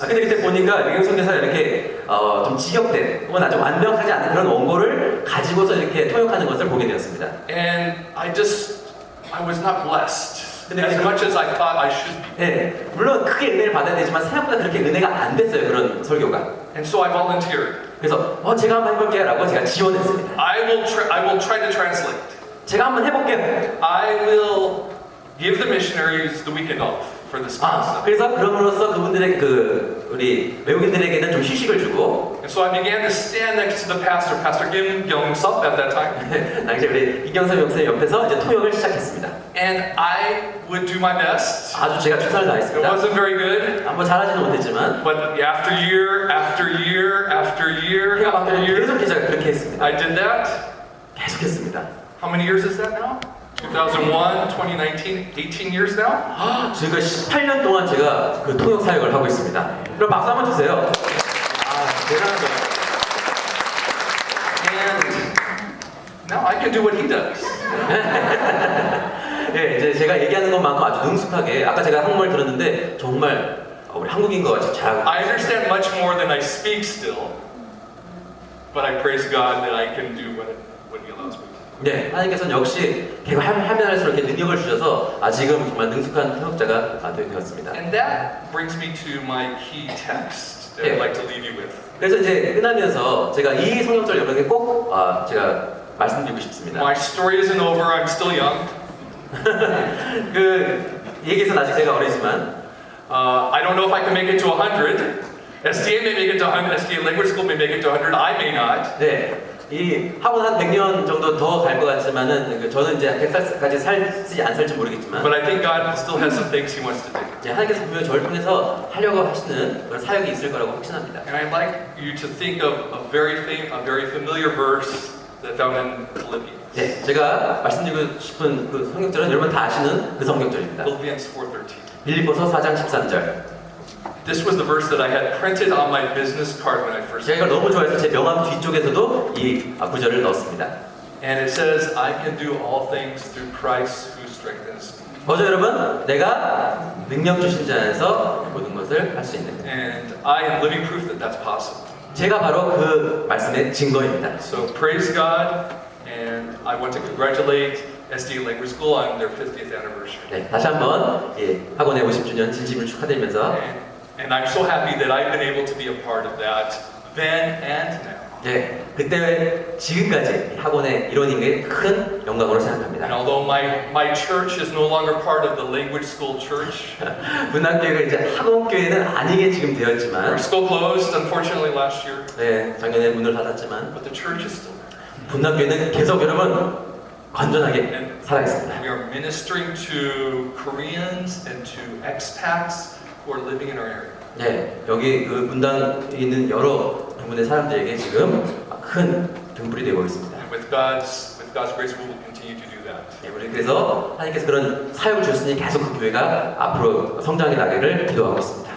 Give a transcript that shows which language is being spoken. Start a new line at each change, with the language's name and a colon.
Korean: 근데 그때 보니까 외국 선교사가 이렇게 좀 지역된 혹은 아주 완벽하지 않은 그런 원고를 가지고서 이렇게 통역하는 것을 보게 되었습니다.
English: And I was not blessed as much as I thought I should be.
Korean: 네, 물론 크게 은혜를 받아야 되지만 생각보다 그렇게 은혜가 안 됐어요, 그런 설교가.
English: And so I volunteered.
Korean: 그래서 제가 한번 해볼게요라고 제가 지원했습니다.
English: I will try to translate.
Korean: 제가 한번 해볼게요.
English: I will give the missionaries the weekend off for this class.
Korean: 그래서 그럼으로써 그분들의 우리 외국인들에게는 좀 휴식을 주고.
English: And so I began to stand next to the pastor, Pastor Kim Young-sup at that time.
Korean: 당시 우리 이경섭 목사님 옆에서 이제 통역을 시작했습니다.
English: And I would do my best.
Korean: 아주 제가 최선을
English: It
Korean: 다했습니다.
English: wasn't very good.
Korean: 뭐 잘하지는 못했지만.
English: But after year after year after year after year,
Korean: 계속 제가 그렇게 했습니다.
English: I did that.
Korean: 계속했습니다.
English: How many years is that now? 2001, 2019, 18 years now?
Korean: 지금 18년 동안 제가 그 통역 사역을 하고 있습니다. 그럼 박수 한번 주세요. 대단하죠.
English: And now I can do what he does.
Korean: 네, 이제 제가 얘기하는 것만큼 아주 능숙하게 아까 제가 한국말 들었는데 정말 우리 한국인과 같이 잘하고.
English: I understand much more than I speak still, but I praise God that I can do what He allows me to.
Korean: 네, 하나님께서는 역시 하면 할수록 이렇게 능력을 주셔서 지금 정말 능숙한 통역자가 되었습니다.
English: And that brings me to my key text that I'd like to leave you with.
Korean: 그래서 이제 끝나면서 제가 이 성경절 여러분에게 꼭 제가 말씀드리고 싶습니다.
English: My story isn't over. I'm still young.
Korean: 그 얘기에서는 아직 제가 어리지만
English: I don't know if I can make it to 100. SDA may make it to 100. SDA Language School may make it to 100. I may not.
Korean: 네, 이 학원 한 100년 정도 더 갈 것 같지만은 저는 이제 100살까지 살지 안 살지 모르겠지만.
English: But I think God still has some things He wants to do.
Korean: 하나님께서 분명 저를 통해서 하려고 하시는 그런 사역이 있을 거라고 확신합니다.
English: And I'd like you to think of a very familiar verse that's found in Philippians.
Korean: 네, 제가 말씀드리고 싶은 그 성경절은 여러분 다 아시는 그 성경절입니다.
English: Philippians 4:13.
Korean: 빌립보서 4장 13절.
English: This was the verse that I had printed on my business card when I first.
Korean: 제가 이걸 너무 좋아해서 제 명함 뒤쪽에서도 이 구절을 넣었습니다.
English: And it says, "I can do all things through Christ who strengthens me."
Korean: 뭐죠, 여러분? 내가 능력 주신 자 안에서 모든 것을 할 수 있는.
English: And I am living proof that that's possible.
Korean: 제가 바로 그 말씀의 증거입니다.
English: So praise God, and I want to congratulate SDA Language School on their 50th anniversary.
Korean: 네, 다시 한번 예, 학원의 50주년 진심을 축하드리면서
English: And I'm so happy that I've been able to be a part of that then and now.
Korean: 예, 그때 지금까지 이 학원의 일원인 게 큰 영광으로
English: And
Korean: 생각합니다.
English: although my church is no longer part of the language school church,
Korean: 문학교회가 이제 학원교회는 아니게 지금
English: our
Korean: 되었지만
English: school closed unfortunately last year,
Korean: 네, 작년에 문을 닫았지만
English: but the church is still there.
Korean: 문학교회는 계속 여러분 건전하게 살아있습니다.
English: We are ministering to Koreans and to expats who are living in our area.
Korean: 네, 여기 그 문당에 있는 여러 부분의 사람들에게 지금 큰 등불이 되고 있습니다.
English: And with God's grace, we will continue to do that.
Korean: 네, 우리 그래서 하나님께서 그런 사역을 주셨으니 계속 그 교회가 앞으로 성장해 나기를 기도하고 있습니다.